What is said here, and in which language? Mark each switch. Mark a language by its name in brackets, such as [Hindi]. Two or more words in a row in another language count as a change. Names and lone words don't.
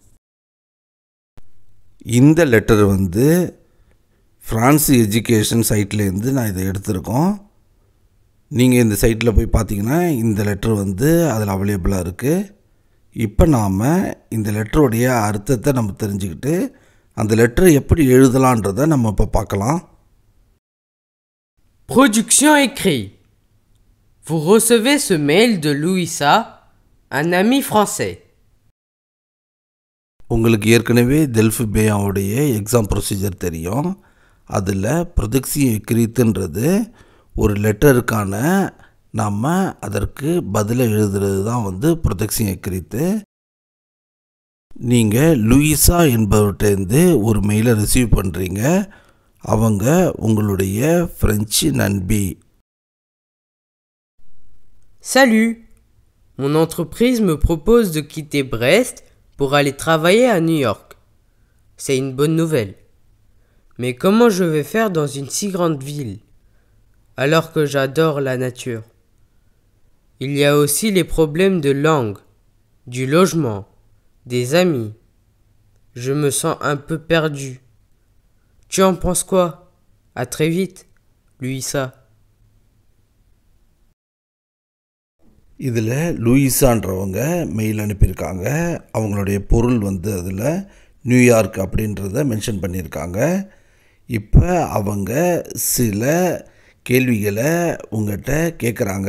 [Tamil] இந்த லெட்டர் வந்து ஃப்ரான்ஸ் எஜுகேஷன் சைட்லேருந்து நான் இதை எடுத்திருக்கோம். நீங்கள் இந்த சைட்டில் போய் பார்த்தீங்கன்னா இந்த லெட்டர் வந்து அதில் அவைலபிளாக இருக்குது. இப்போ நாம் இந்த லெட்டருடைய அர்த்தத்தை நம்ம தெரிஞ்சுக்கிட்டு அந்த லெட்டரை எப்படி எழுதலான்றதை நம்ம இப்போ பார்க்கலாம். [French] Production écrit. Vous recevez ce mail de Louisa, un ami français. [Tamil] உங்களுக்கு ஏற்கனவே தெல்ஃபு பேயாவுடைய [English] exam procedure [Tamil] தெரியும். அதில் ப்ரொஜெக்ஷன் எக்ரீத்துன்றது ஒரு லெட்டருக்கான நாம் அதற்கு பதிலை எழுதுறது தான் வந்து [French] production écrite. [Tamil] நீங்கள் லூயிசா என்பவர்கிட்டேருந்து ஒரு மெயிலை ரிசீவ் பண்ணுறீங்க. அவங்க உங்களுடைய பிரெஞ்சு நண்பி. [French] Salut! Mon entreprise me propose de quitter Brest pour aller travailler à New York. C'est une bonne nouvelle. Mais comment je vais faire dans une si grande ville, alors que j'adore la nature? Il y a aussi les problèmes de langue, du logement, des amis. Je me sens un peu perdu. Tu en penses quoi? À très vite, Louisa. [Tamil] இதில் லூயிசான்றவங்க மெயில் அனுப்பியிருக்காங்க. அவங்களுடைய பொருள் அதில் நியூயார்க் அப்படின்றத மென்ஷன் பண்ணியிருக்காங்க. இப்போ அவங்க சில கேள்விகளை உங்கள்கிட்ட கேட்குறாங்க.